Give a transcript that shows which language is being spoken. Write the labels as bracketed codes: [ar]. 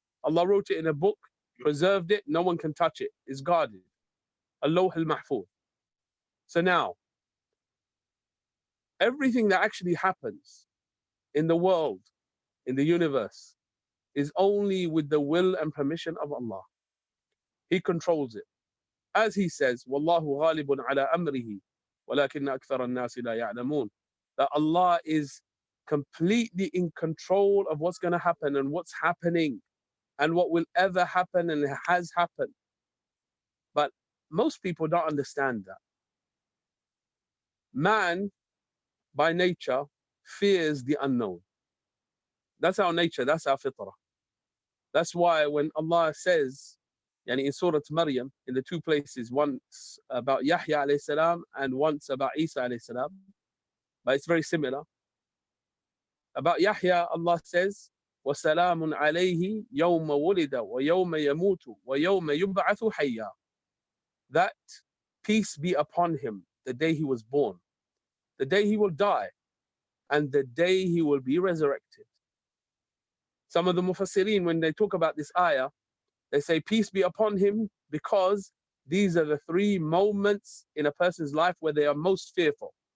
[en] Allah wrote it in a book, preserved it, no one can touch it, it's guarded. Al-Lawh al-Mahfuz. So now, everything that actually happens in the world, in the universe, is only with the will and permission of Allah. He controls it. As he says, [ar] وَاللَّهُ غَالِبٌ عَلَىٰ أَمْرِهِ وَلَكِنَّ أَكْثَرَ النَّاسِ لَا يَعْلَمُونَ. [en] That Allah is completely in control of what's going to happen and what's happening and what will ever happen and has happened. But most people don't understand that. Man, by nature, fears the unknown. That's our nature, that's our fitrah. That's why when Allah says, in Surah Maryam, in the two places, once about Yahya alayhi salam and once about Isa alayhi salam, but it's very similar. About Yahya, Allah says, [ar] وَسَلَامٌ عَلَيْهِ يَوْمَ وُلِدَ وَيَوْمَ يَمُوتُ وَيَوْمَ يُبْعَثُ حَيًّا. [en] That peace be upon him the day he was born, the day he will die, and the day he will be resurrected. Some of the Mufassirin, when they talk about this ayah, they say peace be upon him because these are the three moments in a person's life where they are most fearful.